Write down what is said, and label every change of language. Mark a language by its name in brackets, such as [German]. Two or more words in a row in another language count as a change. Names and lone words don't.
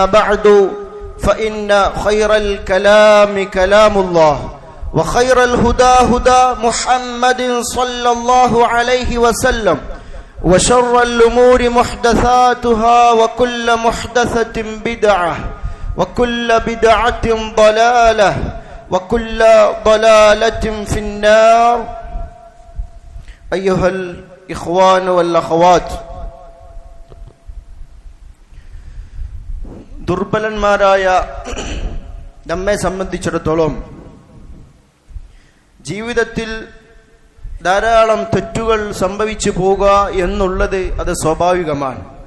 [Arabic] بعد فإن خير الكلام كلام الله وخير الهدى هدى محمد صلى الله عليه وسلم وشر الأمور محدثاتها وكل محدثة بدعة وكل بدعة ضلالة وكل ضلالة في النار أيها الإخوان والأخوات [Malayalam] ദുർബലന്മാരായ നമ്മെ സംബന്ധിച്ചിടത്തോളം ജീവിതത്തിൽ ധാരാളം തെറ്റുകൾ സംഭവിച്ചു പോകുക എന്നുള്ളത് അത് സ്വാഭാവികമാണ്.